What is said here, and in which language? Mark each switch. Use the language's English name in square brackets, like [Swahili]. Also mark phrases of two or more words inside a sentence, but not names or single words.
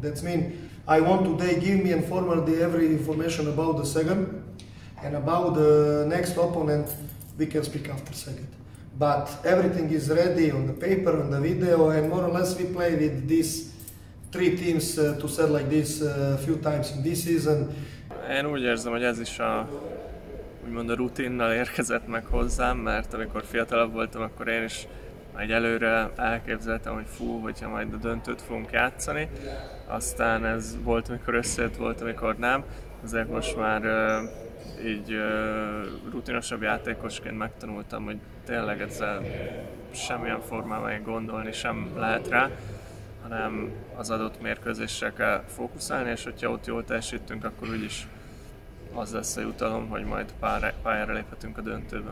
[English] That means I want to they give me and forward every information about the second, and about the next opponent we can speak after second. But everything is ready on the paper, on the video, and more or less we play with these three teams to set like this a few times in this season. [Hungarian] Én úgy érzem, hogy ez is úgymond a rutinnal érkezett meg hozzám, mert amikor fiatalabb voltam, akkor én is egy előre elképzeltem, hogy hogyha majd a döntőt fogunk játszani. Aztán ez volt, amikor összejött, volt, amikor nem. Ezért most már így rutinosabb játékosként megtanultam, hogy tényleg ezzel semmilyen formában gondolni sem lehet rá, hanem az adott mérkőzésre kell fókuszálni, és hogyha ott jól teljesítünk, akkor úgyis az lesz a jutalom, hogy majd pályára léphetünk a döntőben.